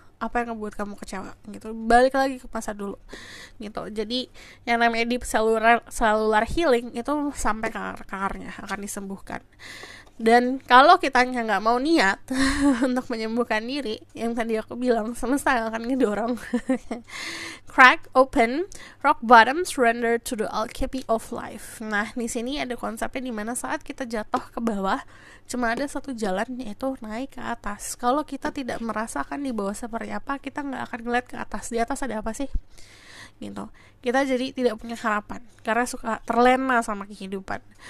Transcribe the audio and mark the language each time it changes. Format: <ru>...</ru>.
<id>Apa yang ngebuat kamu kecewa gitu, balik lagi ke masa dulu gitu. Jadi yang namanya deep cellular healing itu sampai ke akarnya akan disembuhkan. Dan kalau kita nggak mau niat untuk menyembuhkan diri, yang tadi aku bilang, semesta akan ngedorong.</id> <en>Crack open, rock bottom, surrender to the alchemy of life.</en> <id>Nah, di sini ada konsepnya di mana saat kita jatuh ke bawah, cuma ada satu jalan, yaitu naik ke atas. Kalau kita tidak merasakan di bawah seperti apa, kita nggak akan ngeliat ke atas. Di atas ada apa sih? Gitu. Kita jadi tidak punya harapan karena suka terlena sama kehidupan.</id>